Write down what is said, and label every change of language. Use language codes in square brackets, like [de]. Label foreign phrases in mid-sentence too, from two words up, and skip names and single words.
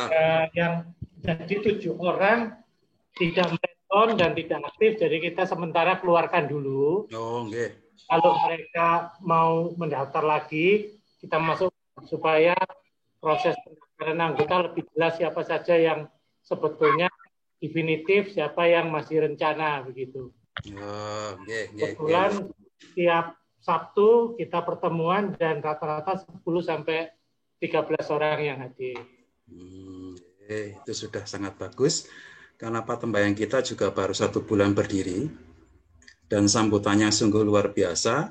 [id] Yang jadi 7 orang tidak merespon dan tidak aktif, jadi kita sementara keluarkan dulu. Oh, nggih. Kalau mereka mau mendaftar lagi, kita masuk supaya proses pendaftaran anggota lebih jelas siapa saja yang sebetulnya definitif, siapa yang masih rencana begitu. Oh, nggih, nggih. Kebetulan tiap Sabtu kita pertemuan dan rata-rata 10 sampai 13 orang yang hadir. Itu sudah sangat bagus karena Patembayan kita juga baru 1 bulan berdiri dan sambutannya sungguh luar biasa.